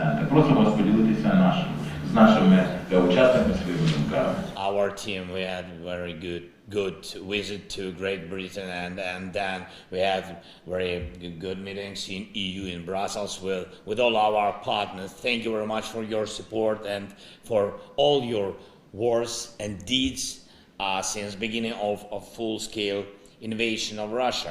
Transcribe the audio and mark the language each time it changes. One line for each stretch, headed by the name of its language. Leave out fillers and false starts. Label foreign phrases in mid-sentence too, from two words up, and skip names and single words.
Ukrainian: Просимо вас поділитися з нашими учасниками своїми думками.
English: Our team, we had very good visit to Great Britain, and then we had very good meetings in EU in Brussels with all our partners. Thank you very much for your support and for all your words and deeds since beginning of full-scale invasion of Russia.